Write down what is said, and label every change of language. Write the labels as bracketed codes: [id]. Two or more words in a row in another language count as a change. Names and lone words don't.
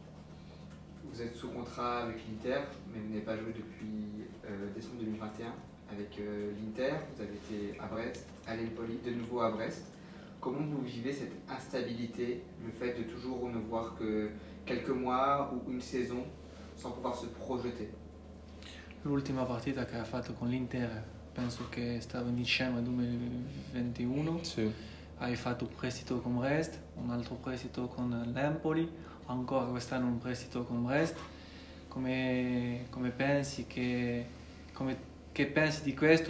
[fr] Vous êtes sous contrat avec l'Inter, mais vous n'avez pas joué depuis décembre 2021 avec l'Inter. Vous avez été à Brest, à l'Empoli, de nouveau à Brest. Comment vous vivez cette instabilité, le fait de toujours ne voir que quelques mois ou une saison sans pouvoir se projeter? [it] L'ultima partita che ha fatto con l'Inter penso che stava in dicembre 2021. Sì. Hai fatto un prestito con Brest, un altro prestito con l'Empoli, ancora quest'anno un prestito con Brest. Come pensi che pensi di questo?